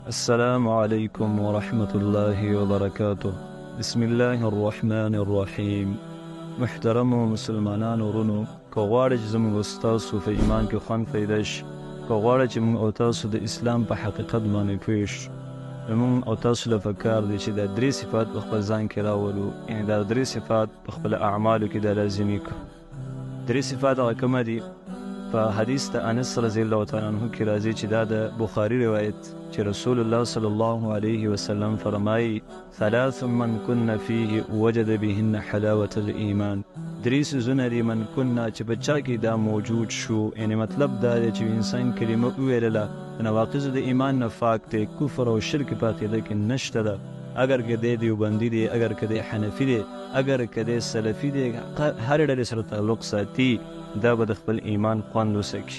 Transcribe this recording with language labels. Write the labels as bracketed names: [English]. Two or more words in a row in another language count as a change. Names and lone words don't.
[Arabic] السلام عليكم ورحمة الله وبركاته. بسم الله الرحمن الرحيم. [Pashto] محترم مسلمانان ورونو، که غواړئ چې زموږ او ستاسو په ایمان کې خوند پیدا شي، که غواړئ چې موږ او تاسو د اسلام په حقیقت باندې پوه شو، نو موږ او تاسو له پکار دی چې دا درې صفات په خپل ځان کې راولو، یعنې دا درې صفات په خپل اعمالو کې دا لازمي کړو. درې صفات هغه کومه دي؟ په حدیث د انس [Arabic] رضی الله تعالی عنه [Pashto] کې راځي چې دا د بخاري روایت چې رسول الله [Arabic] صلی الله علیه وسلم [Pashto] فرمایي: [Arabic] ثلاث من كن فيه وجد بهن حلاوة الایمان. [Pashto] درې څیزونه دي [Arabic] من كنا [Pashto] چې په چا کې دا موجود شو، یعنی مطلب دا دی چې انسان کلمه وویلله د نواقض د ایمان نه پاک دی، کفر او شرک په عقیده کې نشته ده. اگر که دی دیوبندي دی، اگر که دی حنفي دی، اگر که دی سلفي دی، هر ډلې سره تعلق ساتي، دا به د خپل ایمان خوند وسکي.